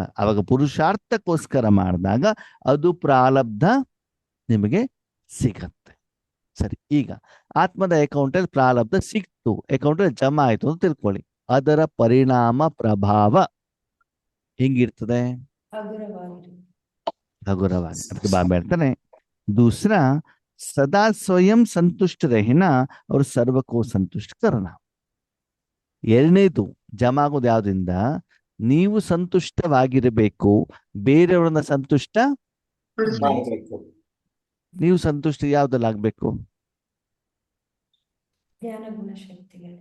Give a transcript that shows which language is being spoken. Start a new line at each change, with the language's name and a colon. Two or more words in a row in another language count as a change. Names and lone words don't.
Kannada: ಅವಾಗ ಪುರುಷಾರ್ಥಕ್ಕೋಸ್ಕರ ಮಾಡಿದಾಗ ಅದು ಪ್ರಾರಬ್ಧ ನಿಮಗೆ ಸಿಗತ್ತೆ. ಸರಿ, ಈಗ ಆತ್ಮದ ಅಕೌಂಟ್ ಅಲ್ಲಿ ಪ್ರಾರಬ್ಧ ಸಿಕ್ತು, ಅಕೌಂಟ್ ಅಲ್ಲಿ ಜಮಾ ಆಯ್ತು ಅಂತ ತಿಳ್ಕೊಳ್ಳಿ. ಅದರ ಪರಿಣಾಮ ಪ್ರಭಾವ ಹೆಂಗಿರ್ತದೆ? ಹಗುರವಾಗಿ. ಅದಕ್ಕೆ ಬಾಬಾ ಹೇಳ್ತಾನೆ
Hindi: दूसरा सदा स्वयं संतुष्ट रहना और सर्व को संतुष्ट करना.
Kannada: ಎರಡನೇದು ಜಮಾ ಆಗೋದು ಯಾವ್ದ್ರಿಂದ? ನೀವು ಸಂತುಷ್ಟವಾಗಿರಬೇಕು, ಬೇರೆಯವರನ್ನ ಸಂತುಷ್ಟ ನೀವು ಸಂತುಷ್ಟ ಯಾವ್ದಲ್ಲಾಗ್ಬೇಕು? ಜ್ಞಾನ ಗುಣ ಶಕ್ತಿಗಳು.